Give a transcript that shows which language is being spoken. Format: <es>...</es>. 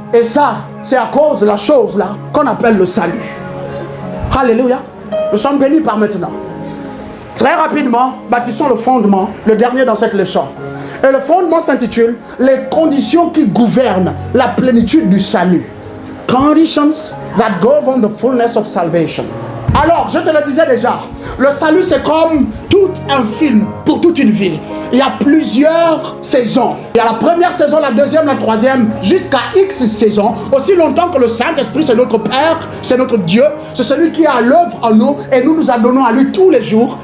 <fr>Et ça, c'est à cause de la chose là qu'on appelle le salut. Alléluia. Nous sommes bénis par maintenant. Très rapidement, bâtissons le fondement, le dernier dans cette leçon. Et le fondement s'intitule « Les conditions qui gouvernent la plénitude du salut ».</fr> <en>Conditions that govern the fullness of salvation.</en> <fr>Alors, je te le disais déjà, le salut c'est comme tout un film pour toute une vie. Il y a plusieurs saisons. Il y a la première saison, la deuxième, la troisième, jusqu'à X saisons. Aussi longtemps que le Saint-Esprit, c'est notre Père, c'est notre Dieu, c'est celui qui est à l'œuvre en nous et nous nous adonnons à lui tous les jours.</fr>